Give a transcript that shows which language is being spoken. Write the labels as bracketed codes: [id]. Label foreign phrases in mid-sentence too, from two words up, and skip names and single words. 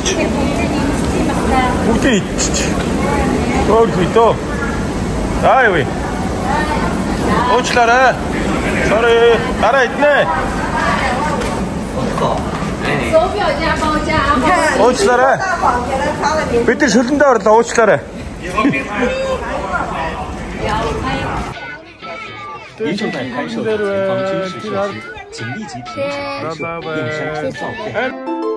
[mn] Бүгдийг идчих. Хөрх итөө. Аа юу вэ? Уучлаарай. Sorry, дараа иднэ. Уучлаарай. Бид нар шүлэндээ орлоо, уучлаарай. [zh] 您正在拍摄的前方军事设施，请立即停止拍摄，并删除照片。